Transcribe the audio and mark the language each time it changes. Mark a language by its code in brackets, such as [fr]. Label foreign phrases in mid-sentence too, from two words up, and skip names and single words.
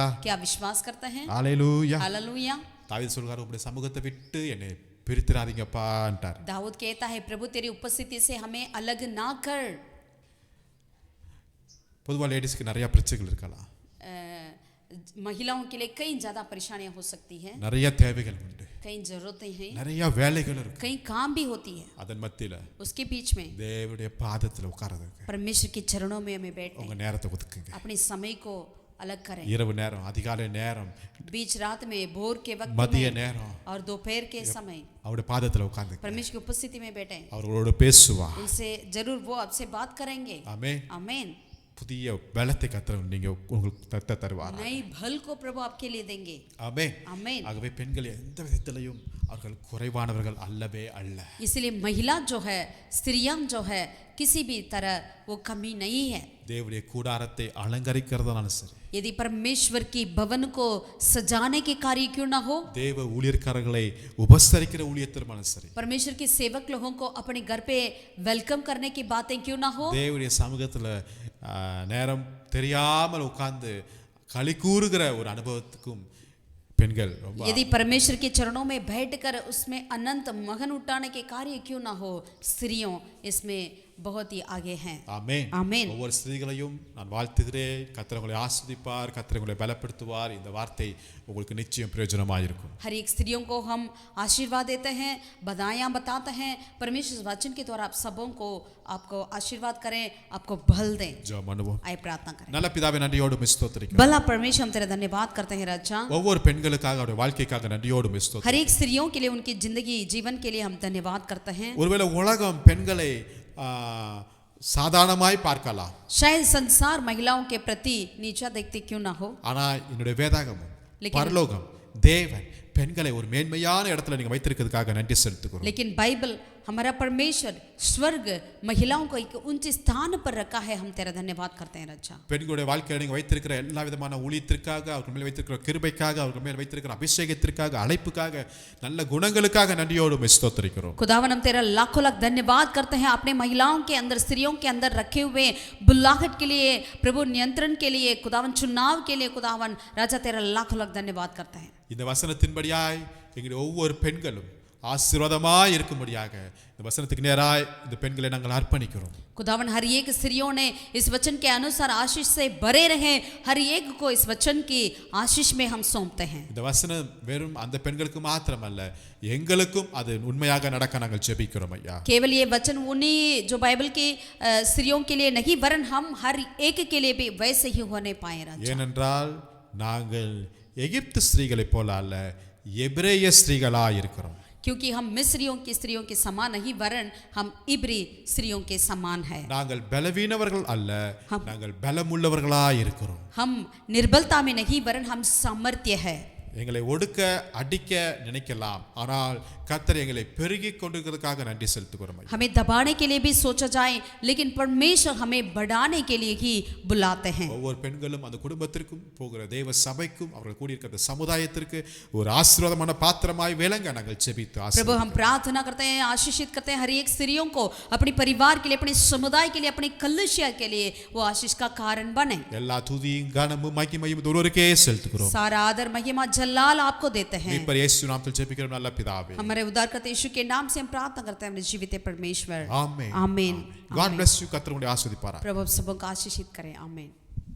[hi] क्या विश्वास करते हैं? [ta] ஹalleluya. [hi] हालेलुया। [ta] தாவீது சொல்றாரு, உம்முடைய சமூகத்தை விட்டு என்னை பிரித்திராதீங்கப்பான்ட்டார். [hi] दाऊद कहता है, प्रभु तेरी उपस्थिति से हमें अलग ना कर। [ta] பொதுவா லேடிஸ்க்கு நிறைய பிரச்சனைகள் இருக்கலாம், [hi] महिलाओं के लिए कई ज्यादा परेशानियां हो सकती है, [ta] நிறைய தேவைகள் உண்டு, [hi] कई जरूरतें हैं, [ta] நிறைய வேலைகள் இருக்கு. [hi] कई काम भी होती है। [ta] அதன் மத்தியில [hi] उसके बीच में [ta] தேவனுடைய பாதத்துல உட்கார்றதுக்கு [hi] परमेश्वर के चरणों में हमें बैठने, [ta] உங்க நேரத்தை ஒதுக்குங்க. [hi] अपने समय को अलग करें। [ta] இரவு நேரம், அதிகாலை நேரம், [hi] बीच रात में, भोर के वक्त [ta] மதிய [hi] में [ta] நேரம் [hi] और दोपहर के समय [ta] அவருடைய பாதத்துல உட்கார்ந்து [hi] परमेश्वर की उपस्थिति में बैठे। [ta] அவரோட பேசுவா. [hi] उनसे जरूर वो आपसे बात करेंगे। [ta] ஆமென். [hi] आमीन। [ta] புதிய பலத்தை கர்த்தர் நீங்க உங்களுக்கு தருவார். [hi] नई भल को प्रभु आपके लिए देंगे। [ta] ஆமென். [hi] आमीन। [ta] ஆகவே பெண்கள் எந்த விதத்திலையும் அவர்கள் குறைவானவர்கள் அல்லவே அல்ல. [hi] इसलिए महिला जो है, स्त्रियां जो है, किसी भी तरह वो कमी नहीं है। [ta] தேவனுடைய கூடாரத்தை அலங்கரிக்கிறதாலும் சரி, [hi] यदि परमेश्वर की भवन को सजाने के कार्य क्यों ना हो, [ta] தேவ ஊழியக்காரர்களை உபசரிக்கிற ஊழியத்திற்காலும் சரி, [hi] परमेश्वर के सेवक लोगों को अपने घर पे वेलकम करने की बातें क्यों ना हो, [ta] தேவனுடைய சமூகத்துல நேரம் தெரியாமல் உட்கார்ந்து களி கூறுகிற ஒரு அனுபவத்துக்கும் பெண்கள் ரொம்ப, [hi] यदि परमेश्वर के चरणों में बैठकर उसमें अनंत मगन उठाने के कार्य क्यों ना हो, स्त्रियों इसमें बहुत ही आगे हैं। [ta] ஆமென். ஆமென்। ஒவ்வொரு ஸ்திரீகளையும் நான் வாழ்த்துகிறேன். கர்த்தர் உங்களை ஆசீர்வதிப்பார், கர்த்தர் உங்களை பலப்படுத்துவார். இந்த வார்த்தை உங்களுக்கு நிச்சயம் பிரயோஜனமாக இருக்கும். [hi] हर एक स्त्रियों को हम आशीर्वाद देते हैं, बधाइयाँ बताते हैं। परमेश्वर वचन के द्वारा आप सबों को आपको आशीर्वाद करें, आपको बल दें। [ta] ஜெபம் பண்ணுவோம். [hi] आइए प्रार्थना करें। [ta] நல்ல பிதாவே, நன்றியோடு ஸ்தோத்திரிக்கிறோம். [hi] भला परमेश्वर हम तेरा धन्यवाद करते हैं राजा। [ta] ஒவ்வொரு பெண்களுக்காக அவருடைய வாழ்க்கைக்காக நன்றியோடு ஸ்தோத்திரிக்கிறோம். [hi] हर एक स्त्रियों के लिए, उनकी जिंदगी जीवन के लिए हम धन्यवाद करते हैं। [ta] ஒருவேளை உலகம் பெண்களை சாதாரணமாய் பார்க்கலாம், [hi] शायद संसार महिलाओं के प्रति नीचा देखते क्यों ना हो, [ta] ஆனா என்னுடைய வேதாகமும் பரலோகம் தேவன் பெண்களை ஒரு மேன்மையான இடத்துல நீங்க வைத்திருக்கிறதுக்காக நன்றி செலுத்துகிறோம். [hi] लेकिन बाइबल हमारा परमेश्वर स्वर्ग महिलाओं को एक ऊंचे स्थान पर रखा है। हम तेरा धन्यवाद करते हैं राजा। [ta] பெண்களுடைய வாழ்க்கையில நீங்க வைத்திருக்கிற எல்லா விதமான ஊழியத்திற்காக, அவர்கள் மேல் வைத்திருக்கிற கிருபைக்காக, அவர்கள் மேல் வைத்திருக்கிற அபிஷேகத்திற்காக, அழைப்புக்காக, நல்ல குணங்களுக்காக நன்றியோடு ஸ்தோத்திரிக்கிறோம். [hi] खुदावन हम तेरा लाखों लाख धन्यवाद करते हैं। आपने महिलाओं के अंदर, स्त्रियों के अंदर रखे हुए बुलाहट के लिए, प्रभु नियंत्रण के लिए, खुदावन चुनाव के लिए, खुदावन राजा तेरा लाखों लाख धन्यवाद करते हैं। [ta] இந்த வசனத்தின்படியாய் எங்களுடைய ஒவ்வொரு பெண்களும் ஆசீர்வாதமாய் இருக்கும்படியாக இந்த வசனத்துக்கு நேராய் இந்த பெண்களை நாங்கள் அர்ப்பணிக்கிறோம். [hi] खुदावन हर एक स्त्रियों ने इस वचन के अनुसार आशीष से भरे रहे, हर एक को इस वचन की आशीष में हम सौंपते हैं। [ta] இந்த வசனம் வெறும் அந்த பெண்களுக்கு மாத்திரமல்ல, எங்களுக்கும் அது உண்மையாக நடக்க நாங்கள் ஜெபிக்கிறோம் ஐயா. [hi] केवल ये वचन उन्हीं जो बाइबल की स्त्रियों के लिए नहीं, वरन हम हर एक के लिए भी वैसे ही होने पाए राजा। [ta] ஏனென்றால் நாங்கள் எகிப்து ஸ்திரீகளைப் போல அல்ல, எபிரேய ஸ்திரீகளாய் இருக்கிறோம். [hi] क्योंकि हम मिस्रियों की स्त्रियों के समान नहीं, वरन हम इब्री स्त्रियों के समान है। [ta] நாங்கள் பலவீனவர்கள் அல்ல, நாங்கள் பலமுள்ளவர்களாய் இருக்கிறோம். [hi] हम निर्बलता में नहीं, वरन हम सामर्थ्य है। [ta] எங்களை ஒடுக்க அடிக்க நினைக்கலாம், ஆனால் கர்த்தர் எங்களை பெருகி கொண்டிருக்கிறதுக்காக நன்றி செலுத்துகிறோம். [hi] हमें दबाने के लिए भी सोचा जाए, लेकिन परमेश्वर हमें बढ़ाने के लिए ही बुलाते हैं। [ta] ஒவ்வொரு பெண்களும் அந்த குடும்பத்திற்கும் போகிற தேவ சபைக்கும் அவர்கள் கூடியிருக்கிற சமுதாயத்திற்கு ஒரு ஆசீர்வாதமான பாத்திரமாய் விளங்க நாங்கள் ஜெபித்து [hi] प्रभु हम प्रार्थना करते हैं, आशीषित करते हैं हर एक स्त्रियों को, अपने परिवार के लिए, अपने समुदाय के लिए, अपने कलीसिया के लिए वो आशीष का कारण बने। [ta] எல்லா துதியும் கனமும் மகிமையும் ஒருவருக்கே செலுத்துகிறோம். [hi] सारा आदर महिमा जलाल लाल आपको देते हैं। [ta] மீட்பர் இயேசு நாமத்தில் ஜெபிக்கிறோம் நல்ல பிதாவே. [hi] हमारे उद्धारकर्ता यीशु के नाम से हम प्रार्थना करते हैं, हमारे जीवित परमेश्वर। [ta] ஆமென். [hi] आमीन। [en] God bless you. [ta] கர்த்தர் உங்களை ஆசீர்வதிப்பாராக. [hi] प्रभु सबको आशीषित करें। आमीन।